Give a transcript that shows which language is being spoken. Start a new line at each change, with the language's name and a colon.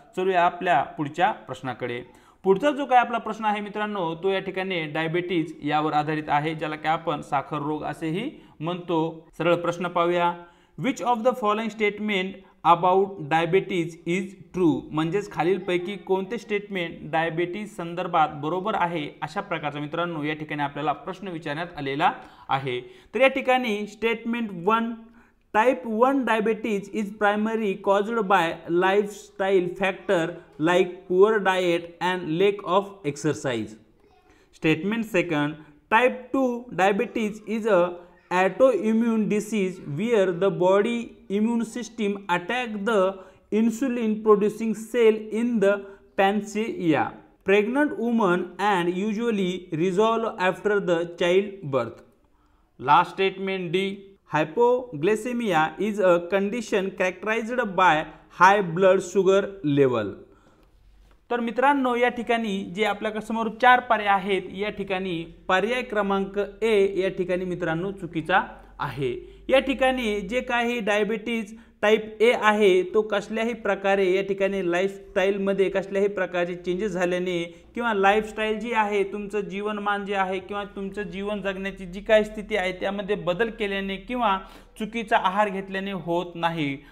Marathi: चलूया आपल्या पुढच्या प्रश्नाकडे। पुढचा जो काही आपला प्रश्न आहे मित्रांनो तो या ठिकाणी डायबिटीज यावर आधारित आहे, ज्याला की आपण साखर रोग असेही म्हणतो। सरळ प्रश्न पाहूया।
English: which of the following statement about diabetes is true,
Marathi: म्हणजेच खालीलपैकी कोणते स्टेटमेंट डायबिटीज संदर्भात बरोबर आहे? अशा प्रकारचा मित्रांनो या ठिकाणी आपल्याला प्रश्न विचारण्यात आलेला आहे। तर या ठिकाणी
English: Statement 1, Type 1 diabetes is primarily caused by lifestyle factor like poor diet and lack of exercise. Statement 2, Type 2 diabetes is a autoimmune disease where the body immune system attacks the insulin producing cell in the pancreas. Pregnant women and usually resolve after the childbirth. Last statement D, hypoglycemia is a condition characterized by high blood sugar level.
Marathi: तर मित्रांनो या ठिकाणी जे आपल्याकडे समोर 4 पर्याय आहेत या ठिकाणी पर्याय क्रमांक ए या ठिकाणी मित्रांनो चुकीचा आहे। या ठिकाणी जे काही डायबिटीज टाईप ए आहे तो कसल्याही प्रकारे या ठिकाणी लाईफस्टाईलमध्ये कसल्याही प्रकारचे चेंजेस झाल्याने किंवा लाईफस्टाईल जी आहे तुमचं जीवनमान जे आहे किंवा तुमचं जीवन जगण्याची जी काही स्थिती आहे त्यामध्ये बदल केल्याने किंवा चुकीचा आहार घेतल्याने होत नाही।